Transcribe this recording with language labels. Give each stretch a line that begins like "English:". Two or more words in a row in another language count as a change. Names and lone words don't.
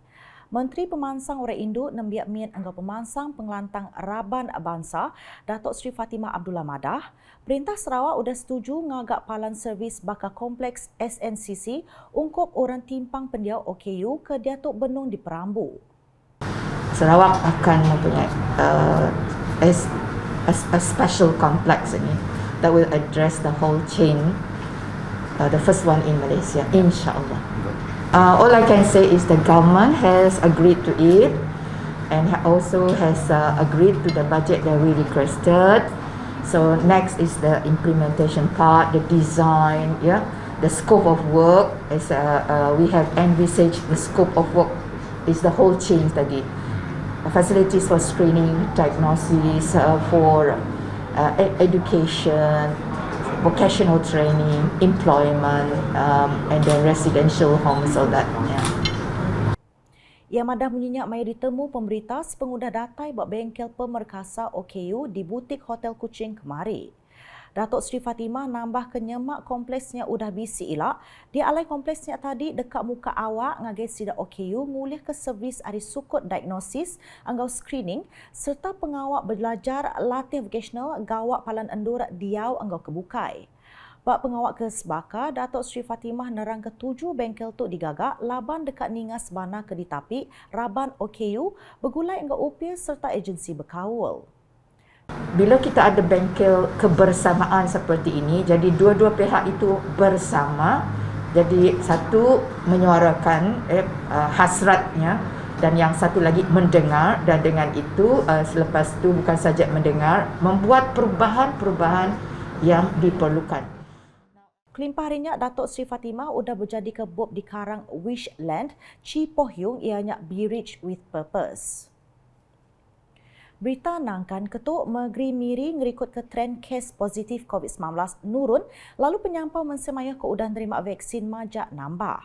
Iban: Menteri Pemansang Orang Induk Nembiak Min Enggau Pemansang Pengelantang Raban Bangsa Datuk Seri Fatimah Abdullah madah, Perintah Sarawak sudah setuju ngagak palan servis bakal kompleks SNCC ungkup orang timpang pendiau OKU ke Datuk Benung di Perambu.
Malay: Sarawak akan mempunyai
English: a special complex ini that will address the whole chain, the first one in Malaysia, insyaAllah. All I can say is the government has agreed to it and also has agreed to the budget that we requested. So next is the implementation part, the design, the scope of work. Is we have envisaged the scope of work is the whole chain tadi. Facilities for screening, diagnosis, for education, vocational training, employment, and then residential homes, all that.
Iban: Ia madah menyenyak maya ditemu pemberita sepengudah datai bak bengkel pemerkasa OKU di butik Hotel Kuching kemari. Datuk Seri Fatimah nambah kenyemak kompleksnya udah bisi ilak. Dia alai kompleksnya tadi dekat muka awak ngagai sida OKU ngulih ke servis ari sukut diagnosis, anggau screening serta pengawak belajar latih vocational gawak palan endur diau anggau kebukai. Bak pengawak ke Sebaka, Datuk Seri Fatimah nerang ke-7 bengkel tu digagak laban dekat Ningas Bana ke Ditapi, Raban OKU bergulai anggau upir serta agensi berkawal.
Malay: Bila kita ada bengkel kebersamaan seperti ini, jadi dua-dua pihak itu bersama, jadi satu menyuarakan hasratnya dan yang satu lagi mendengar, dan dengan itu selepas itu bukan saja mendengar, membuat perubahan-perubahan yang diperlukan.
Iban: Kelimpah harinya Datuk Seri Fatimah udah berjadi ke Bob di Karang Wishland, Chi Poh Yung ianya Be Rich with Purpose. Berita nangkan Ketuk Negeri Miri ngerikut ke trend kes positif COVID-19 nurun lalu penyampau mensemaya ke udah nerima vaksin majak nambah.